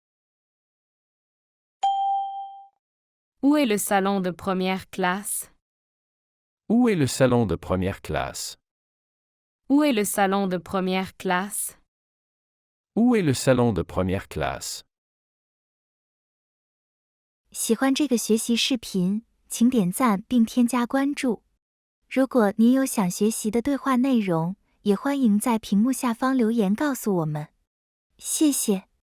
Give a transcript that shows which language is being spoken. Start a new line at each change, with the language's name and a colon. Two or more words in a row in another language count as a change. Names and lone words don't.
French: Où est le salon de première classe? Où est le salon de première classe? Où est le salon de première classe? Où est le salon de première classe?
Chinese: 喜欢这个学习视频，请点赞并添加关注。如果您有想学习的对话内容，也欢迎在屏幕下方留言告诉我们。谢谢。